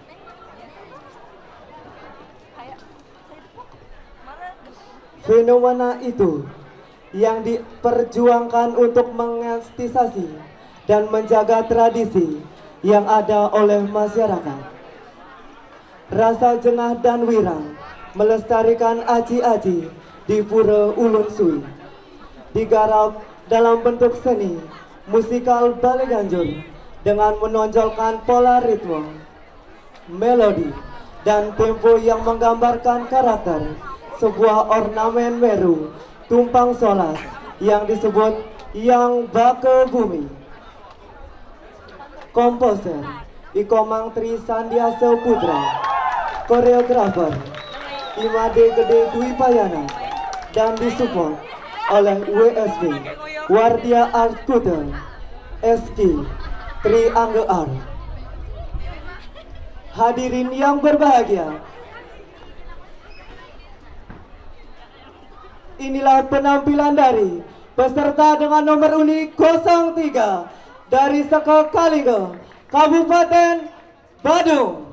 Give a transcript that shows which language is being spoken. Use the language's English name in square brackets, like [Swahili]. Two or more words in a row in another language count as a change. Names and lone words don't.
[Indonesian] Fenomena itu yang diperjuangkan untuk mengestisasi dan menjaga tradisi yang ada oleh masyarakat. Rasa jengah dan wirang melestarikan aji-aji di Pura Ulun Sui digarap dalam bentuk seni musikal Bali Ganjur dengan menonjolkan pola ritme, melodi, dan tempo yang menggambarkan karakter sebuah ornamen Meru tumpang solas yang disebut Yang Baka Bumi. Komposer Ikomang Tri Sandiasa Putra, koreografer Imade Gede Dwi Payana, dan disupport oleh WSB Wardia Art Kuter SK Tri Angga Art. Hadirin yang berbahagia, inilah penampilan dari peserta dengan nomor unik 03 dari Saka Kalingga, Kabupaten Badung.